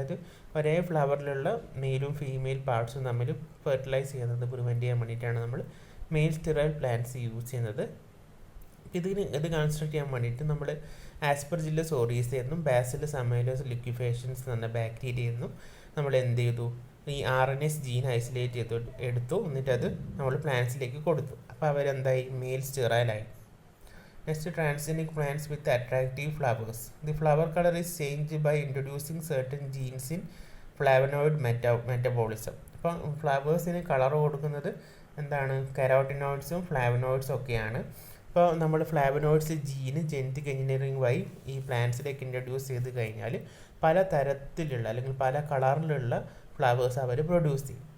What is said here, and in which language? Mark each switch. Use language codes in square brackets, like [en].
[ml] അതായത് ഒരേ ഫ്ലവറിലുള്ള മെയിലും ഫീമെയിൽ പാർട്സും തമ്മിൽ ഫെർട്ടിലൈസ് ചെയ്യുന്നത് പ്രിവെൻറ്റ് ചെയ്യാൻ വേണ്ടിയിട്ടാണ് നമ്മൾ മെയിൽ സ്റ്റെറൈൽ പ്ലാന്റ്സ് യൂസ് ചെയ്യുന്നത്. ഇത് കൺസ്ട്രക്ട് ചെയ്യാൻ വേണ്ടിയിട്ട് നമ്മൾ ആസ്പെർജില്ലസ് ഓറിയസ എന്നും ബാസിലസ് അമേലിയസ് ലിക്വിഫേഷൻസ് എന്ന ബാക്ടീരിയ എന്നും നമ്മൾ എന്ത് ചെയ്തു? ഈ RNase ജീൻ ഐസൊലേറ്റ് എടുത്തു, എന്നിട്ട് അത് നമ്മൾ പ്ലാന്റ്സിലേക്ക് കൊടുത്തു. അപ്പോൾ അവരെന്തായി? Mail സ്റ്റെറൈലായി. [en] Next, transgenic plants with attractive flowers. The flower color is changed by introducing certain genes in flavonoid metabolism. [ml] അപ്പോൾ ഫ്ലവേഴ്സിന് കളർ കൊടുക്കുന്നത് എന്താണ്? കരോട്ടിനോയിഡ്സും ഫ്ലാവനോയിഡ്സും ഒക്കെയാണ്. ഇപ്പോൾ നമ്മൾ ഫ്ലാവനോയിഡ്സ് ജീന് ജെനറ്റിക് എഞ്ചിനീയറിംഗ് വഴി ഈ പ്ലാന്റ്സിലേക്ക് ഇൻട്രൊഡ്യൂസ് ചെയ്ത് കഴിഞ്ഞാൽ പല തരത്തിലുള്ള അല്ലെങ്കിൽ പല കളറിലുള്ള ഫ്ലവേഴ്സ് അവർ പ്രൊഡ്യൂസ് ചെയ്യും.